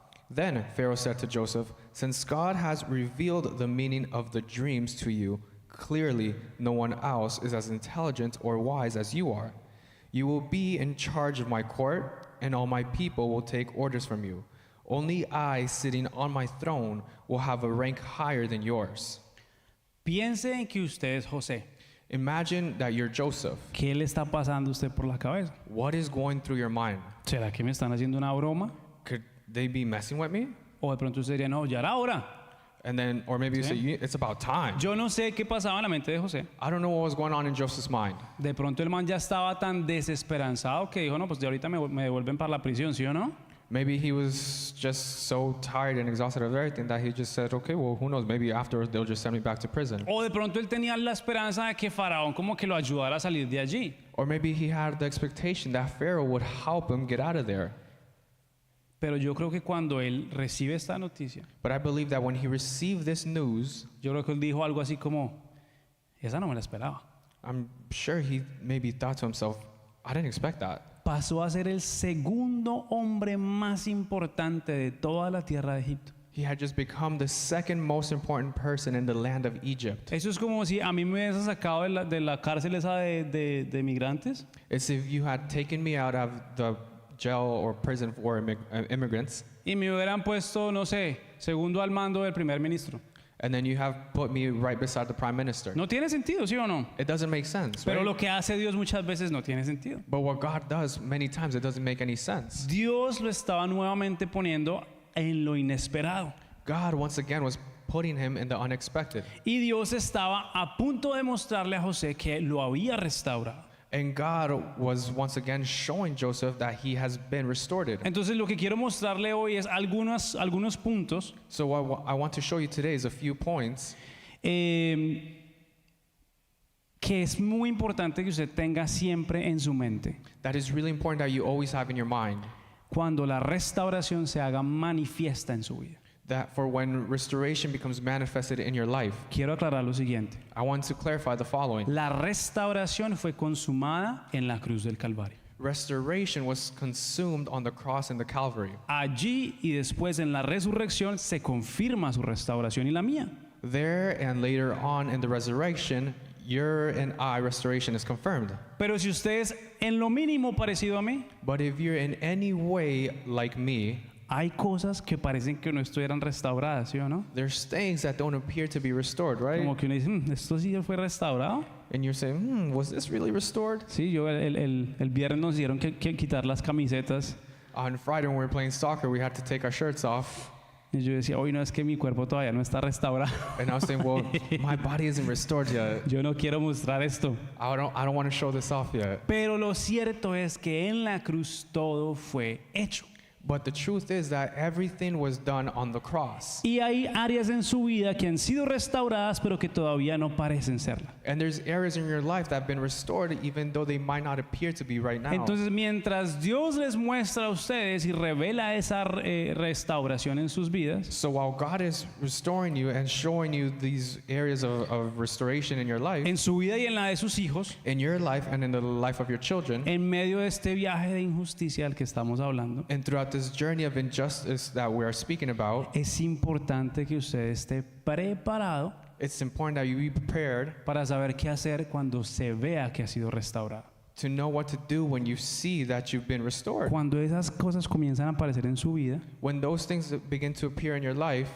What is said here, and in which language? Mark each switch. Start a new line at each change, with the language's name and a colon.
English: Then Pharaoh said to Joseph, since God has revealed the meaning of the dreams to you, clearly no one else is as intelligent or wise as you are. You will be in charge of my court, and all my people will take orders from you. Only I, sitting on my throne, will have a rank higher than yours.
Spanish: Piense en que usted es José.
English: Imagine that you're Joseph.
Spanish: ¿Qué le está pasando a usted por la cabeza?
English: What is going through your mind?
Spanish: ¿Será que me están haciendo una broma?
English: Could they be messing with me?
Spanish: O de pronto usted diría, no, ya era hora.
English: And then, or maybe you say, it's about time.
Spanish: Yo no sé qué pasaba en la mente de José.
English: I don't know what was going on in Joseph's mind.
Spanish: De pronto el man ya estaba tan desesperanzado que dijo, no, pues de ahorita me devuelven para la prisión, ¿sí o no?
English: Maybe he was just so tired and exhausted of everything that he just said, okay, well, who knows? Maybe afterwards they'll just send me back to prison.
Spanish: O de pronto él tenía la esperanza de que Faraón como que lo ayudara a salir de allí.
English: Or maybe he had the expectation that Pharaoh would help him get out of there.
Spanish: Pero yo creo que cuando él recibe esta noticia,
English: But I believe that when he received this news,
Spanish: yo creo que él dijo algo así como, esa no me la esperaba.
English: I'm sure he maybe thought to himself, I didn't expect that.
Spanish: Pasó a ser el segundo hombre más importante de toda la tierra de Egipto.
English: He had just become the second most important person in the land of Egypt.
Spanish: Eso es como si a mí me hubiesen sacado de la cárcel esa de migrantes
English: It's if you had taken me out of the jail or prison for immigrants,
Spanish: y me hubieran puesto, no sé, segundo al mando del primer ministro.
English: and then you have put me right beside the prime minister.
Spanish: No tiene sentido, ¿sí o no?
English: It doesn't make sense,
Spanish: Pero
English: right?
Spanish: lo que hace Dios muchas veces no tiene sentido.
English: But what God does many times, it doesn't make any sense.
Spanish: Dios lo estaba nuevamente poniendo en lo inesperado.
English: God once again was putting him in the unexpected.
Spanish: Y Dios estaba a punto de mostrarle a José que lo había restaurado.
English: And God was once again showing Joseph that he has been restored.
Spanish: Entonces lo que quiero mostrarle hoy es algunos puntos
English: So what I want to show you today is a few points
Spanish: que es muy importante que usted tenga siempre en su mente
English: that is really important that you always have in your mind.
Spanish: cuando la restauración se haga manifiesta en su vida.
English: That for when restoration becomes manifested in your life,
Spanish: Quiero aclarar lo siguiente.
English: I want to clarify the following.
Spanish: La restauración fue consumada en la cruz del Calvario.
English: Restoration was consumed on the cross in the Calvary.
Spanish: Allí y después en la resurrección se confirma su restauración y la mía.
English: There and later on in the resurrection, your and I restoration is confirmed.
Spanish: Pero si usted es en lo mínimo parecido a mí,
English: But if you're in any way like me,
Spanish: hay cosas que parecen que no estuvieran restauradas, ¿sí o no?
English: there's things that don't appear to be restored, right?
Spanish: Como que uno dice, ¿esto sí fue restaurado?
English: And you're saying, was this really restored?
Spanish: Sí, yo el viernes nos dieron que quitar las camisetas
English: On Friday when we were playing soccer, we had to take our shirts off.
Spanish: y yo decía, hoy no, es que mi cuerpo todavía no está restaurado.
English: And I was saying, well, my body isn't restored yet.
Spanish: Yo no quiero mostrar esto.
English: I don't want to show this off yet.
Spanish: Pero lo cierto es que en la cruz todo fue hecho.
English: But the truth is that everything was done on the cross.
Spanish: Y hay áreas en su vida que han sido restauradas, pero que todavía no parecen serla.
English: And there's areas in your life that have been restored even though they might not appear to be right now.
Spanish: Entonces, mientras Dios les muestra a ustedes y revela esa restauración en sus vidas,
English: So while God is restoring you and showing you these areas of restoration in your life,
Spanish: en su vida y en la de sus hijos,
English: in your life and in the life of your children,
Spanish: en medio de este viaje de injusticia al que estamos hablando,
English: and throughout this journey of injustice that we are speaking about,
Spanish: es importante que usted esté preparado
English: it's important that you be prepared
Spanish: para saber qué hacer cuando se vea que ha sido restaurado.
English: to know what to do when you see that you've been restored.
Spanish: Cuando esas cosas comienzan a aparecer en su vida,
English: When those things begin to appear in your life,